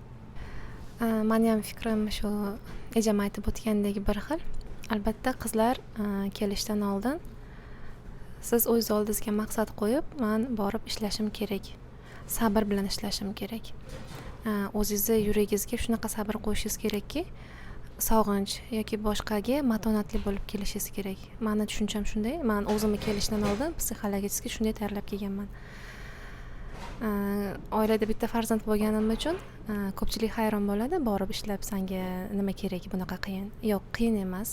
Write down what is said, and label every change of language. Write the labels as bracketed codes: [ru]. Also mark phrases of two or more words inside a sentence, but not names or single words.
[ky] Менин фикрим ошо эжем айтып өткөндөгү бир хил. Албетте кызлар келиштен алдын сиз өз олдуңузга максат коюп, мен барып иштешим керек. Сабыр менен иштешим керек. Өзүңүздүн жүрөгүңүзгө шунака сабыр коюшуңуз керекки, согунч [uz] yoki boshqaga matonatli bo'lib kelishingiz kerak. Meni tushuncham shunday. Men o'zimni kelishdan oldin psixologik shunday tayyorlab kelganman. Oilada bitta farzand bo'lganim uchun ko'pchilik hayron bo'ladi, borib ishlab senga nima kerak, bunaqa qiyin. Yo'q, qiyin emas.